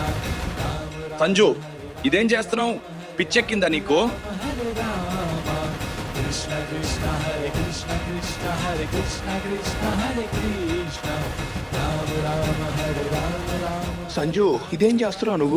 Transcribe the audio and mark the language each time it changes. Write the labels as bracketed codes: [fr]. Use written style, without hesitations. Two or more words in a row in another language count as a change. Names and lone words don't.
[te] సంజు, ఇదేం చేస్తున్నావు? పిచ్చెక్కిందా నీకు? [sa] Krishna Krishna Hare Krishna Krishna Hare Krishna Krishna Hare Krishna. Ram Ram Hare Ram Ram. [te] సంజు ఇదేం చేస్తున్నావు నువ్వు?